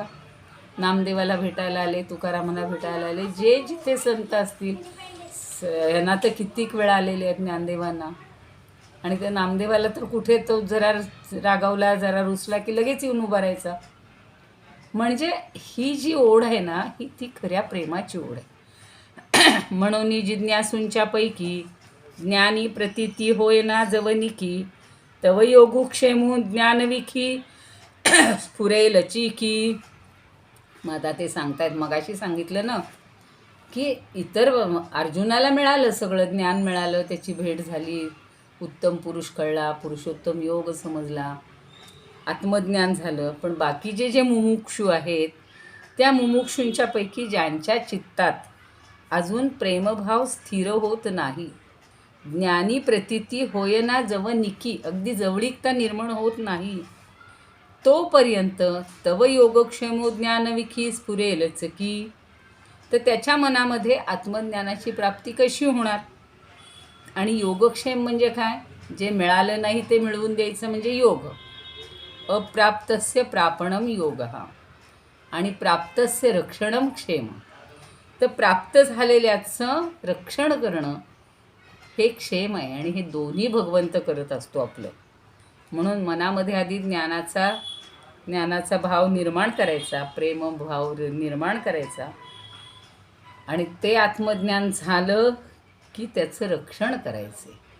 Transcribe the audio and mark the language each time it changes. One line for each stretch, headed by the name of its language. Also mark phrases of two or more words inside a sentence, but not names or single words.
Marathi: नामदेवाला भेटायला आले, तुकारामाला भेटायला आले, जे जिथे संत असतील, यांना तर कित्येक वेळा आलेले आहेत ज्ञानदेवांना, आणि त्या नामदेवाला तर कुठे तो जरा रागावला, जरा रुसला की लगेच येऊन उभा राहायचा. म्हणजे ही जी ओढ आहे ना, ही ती खऱ्या प्रेमाची ओढ आहे. म्हणून जिज्ञासूंच्या पैकी ज्ञानी प्रतीती होय ना जवनिकी, तव योगुक्षेमू ज्ञानविखी स्फुरेल चिकी. मग आता ते सांगतायत, मगाशी सांगितलं ना की इतर अर्जुनाला मिळालं, सगळं ज्ञान मिळालं, त्याची भेट झाली, उत्तम पुरुष कळला, पुरुषोत्तम योग समजला, आत्मज्ञान झालं. पण बाकीचे जे मुमुक्षू आहेत, त्या मुमुक्षूंच्या पैकी ज्यांच्या चित्तात अजून प्रेमभाव स्थिर होत नाही, ज्ञानी प्रतीती होय ना जवनिकी, अगदी जवळीकता निर्माण होत नाही, तोपर्यंत तव योगक्षेमो ज्ञानविखी स्फुरेलच की, तर त्याच्या मनामध्ये आत्मज्ञानाची प्राप्ती कशी होणार. आणि योगक्षेम म्हणजे काय, जे मिळालं नाही ते मिळवून द्यायचं म्हणजे योग.
Sanskrit: अप्राप्तस्य प्रापणम योग आणि प्राप्तस्य रक्षणम क्षेम.
Marathi: तर प्राप्त झालेल्याचं रक्षण करणं हे क्षेम आहे, आणि हे दोन्ही भगवंत करत असतो आपलं. म्हणून मनामध्ये आधी ज्ञानाचा भाव निर्माण करायचा, प्रेमभाव निर्माण करायचा, आणि ते आत्मज्ञान झालं की त्याचं रक्षण करायचे.